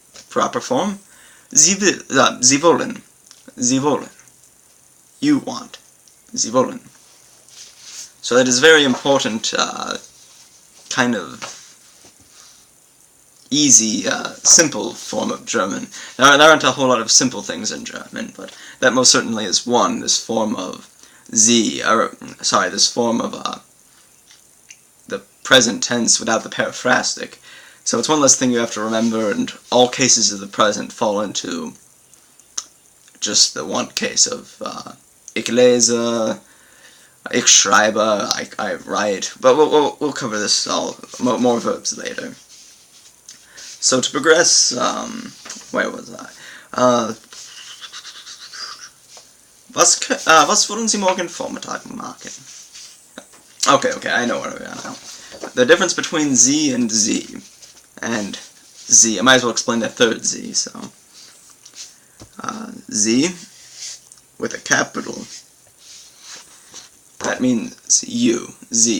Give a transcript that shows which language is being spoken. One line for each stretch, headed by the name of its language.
English: Proper form,
German: sie will, sie wollen, sie wollen,
English: you want,
German: sie wollen.
English: So that is very important, kind of easy, simple form of German. There aren't a whole lot of simple things in German, but that most certainly is one, this form of this form of the present tense without the periphrastic. So it's one less thing you have to remember, and all cases of the present fall into just the one case of
German: ich lese, ich schreibe,
English: I write, but we'll cover this all, more verbs later. So to progress, where was I?
German: Was wollen Sie morgen Vormittag machen?
English: Okay, I know where we are now. The difference between Z and Z, I might as well explain the third Z, so. Z, with a capital, that means you, Z.